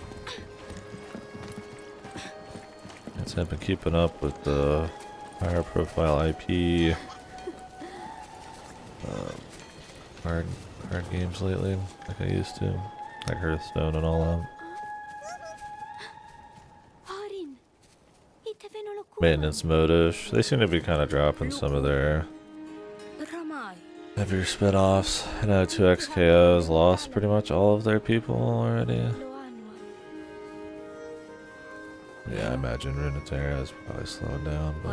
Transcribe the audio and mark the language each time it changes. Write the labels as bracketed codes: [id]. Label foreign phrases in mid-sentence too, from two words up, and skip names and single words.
[en] Guess I've been keeping up with the higher profile IP hard games lately, like I used to, like Hearthstone and all that. Orin. Ite venolo kuman. Maintenance mode-ish. They seem to be kind of dropping some of their Ramai. heavier spin-offs. I know 2XKO's lost pretty much all of their people already. Lo anua. Yeah, I imagine Runeterra is probably slowing down, but